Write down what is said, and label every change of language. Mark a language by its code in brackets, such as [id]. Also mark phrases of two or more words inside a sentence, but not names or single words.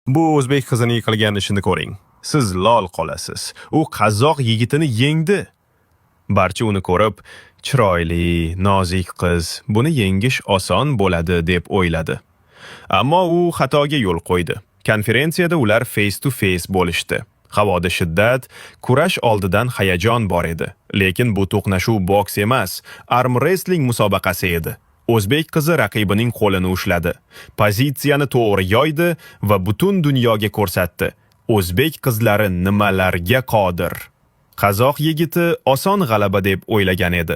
[uz] Bu o'zbek qizining qilgan ishini ko'ring. Siz lol qolasiz. U qazoq yigitini yengdi. Barcha uni ko'rib, chiroyli, nozik qiz, buni yengish oson bo'ladi deb o'yladi. Ammo u xatoga yo'l qo'ydi. Konferensiyada ular [en] face to face [uz] bo'lishdi. Havoda shiddat, kurash oldidan hayajon bor edi. Lekin bu to'qnashuv boks emas, [en] arm wrestling [uz] musobaqasi edi. O'zbek qizi raqibining qo'lini ushladi. Pozitsiyani to'g'ri yoydi va butun dunyoga ko'rsatdi. O'zbek qizlari nimalarga qodir. Qazoq yigiti oson g'alaba deb o'ylagan edi.